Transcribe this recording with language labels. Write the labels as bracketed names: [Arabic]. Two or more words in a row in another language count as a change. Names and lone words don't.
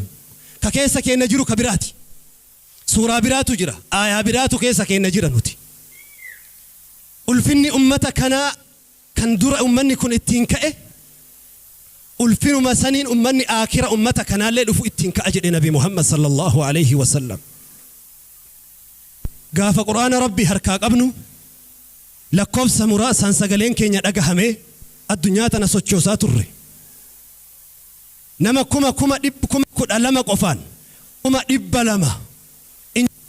[Oromo] Ka keessa keenya jiru ka biraati. Suuraa biraatu jira. Aayaa biraatu keessa keenya jira nuti. Ulfinni ummata kanaa kan dura ummanni kun ittiin ka'e ulfinuma saniin ummanni aakira ummata kanaallee dhufu ittiin ka'a jedhe Nabi Muhammad [Arabic] صلى الله عليه وسلم. [Oromo] Gaafa qur'aana rabbi harkaa qabnu lakkoofsa muraasaan sagaleen keenya dhagahamee addunyaa tana sochoosaa turre. Nama kuma 12 qofaan 200 injifanne.